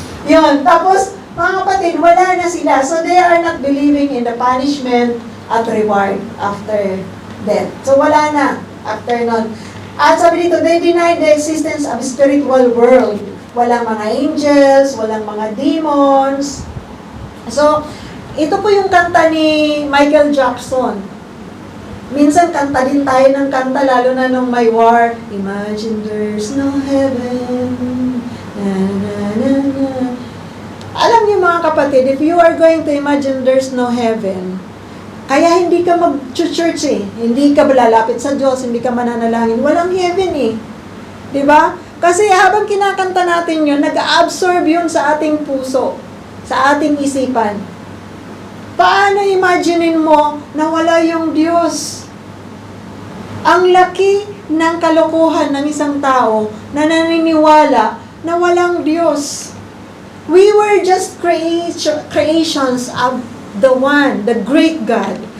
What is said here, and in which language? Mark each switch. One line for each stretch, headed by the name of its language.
Filipino: Yun, tapos, mga kapatid, wala na sila.
English: So, they are not believing in the punishment at reward after death. So,
Filipino: wala na after nun. At sabi dito,
English: they deny the existence of spiritual world.
Filipino: Walang mga angels, walang mga demons. So, ito po yung kanta ni Michael Jackson. Minsan kanta din tayo ng kanta, lalo na nung may war.
English: Imagine there's no heaven. Na, na, na, na.
Filipino: Alam niyo mga kapatid,
English: if you are going to imagine there's no heaven,
Filipino: kaya hindi ka mag-church eh. Hindi ka lalapit sa Diyos, hindi ka mananalangin. Walang heaven eh. Diba? Kasi habang kinakanta natin yun, nag-absorb yun sa ating puso, sa ating isipan. Paano imaginein mo na wala yung Diyos? Ang laki ng kalokohan ng isang tao na naniniwala na walang Diyos.
English: We were just creations of the one, the great God.